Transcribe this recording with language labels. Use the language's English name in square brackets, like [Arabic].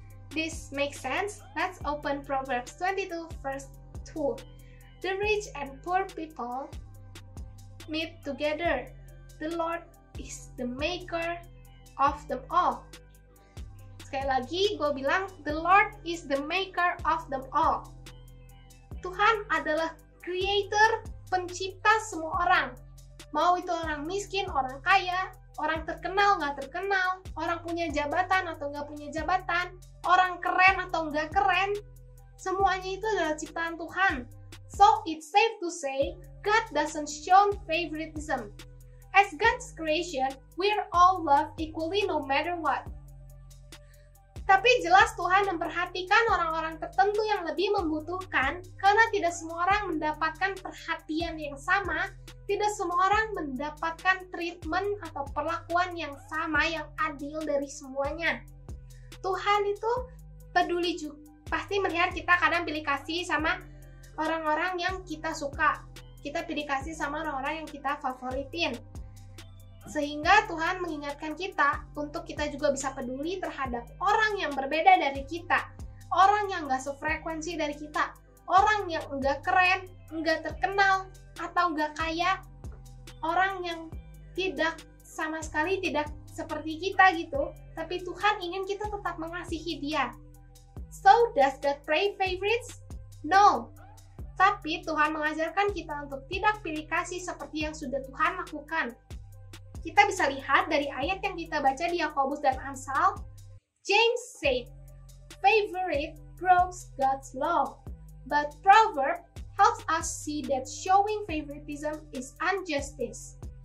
[English] this makes sense, let's open Proverbs 22 verse 2. The rich and poor people meet together. The Lord is the maker of them all. [Indonesian] Sekali lagi gue bilang, [English] the Lord is the maker of them all. [Indonesian] Tuhan adalah creator, pencipta semua orang. Mau itu orang miskin, orang kaya, orang terkenal, nggak terkenal, orang punya jabatan atau nggak punya jabatan, orang keren atau nggak keren, semuanya itu adalah ciptaan Tuhan. [English] So it's safe to say, God doesn't show favoritism. As God's creation, we're all loved equally no matter what. [Indonesian] Tapi jelas Tuhan memperhatikan orang-orang tertentu yang lebih membutuhkan, karena tidak semua orang mendapatkan perhatian yang sama, tidak semua orang mendapatkan treatment atau perlakuan yang sama, yang adil dari semuanya. Tuhan itu peduli juga, pasti melihat kita kadang pilih kasih sama orang-orang yang kita suka, kita pilih kasih sama orang-orang yang kita favoritin. Sehingga Tuhan mengingatkan kita untuk kita juga bisa peduli terhadap orang yang berbeda dari kita, orang yang nggak sefrekuensi dari kita, orang yang nggak keren, nggak terkenal, atau nggak kaya, orang yang tidak sama sekali tidak seperti kita gitu, tapi Tuhan ingin kita tetap mengasihi dia. [English] So, does God play favorites? No. [Indonesian] Tapi Tuhan mengajarkan kita untuk tidak pilih kasih seperti yang sudah Tuhan lakukan. Kita bisa lihat dari ayat yang kita baca di Yakobus dan Amsal, [English] James said, favorite proves God's love, but proverb helps us see that showing favoritism is injustice.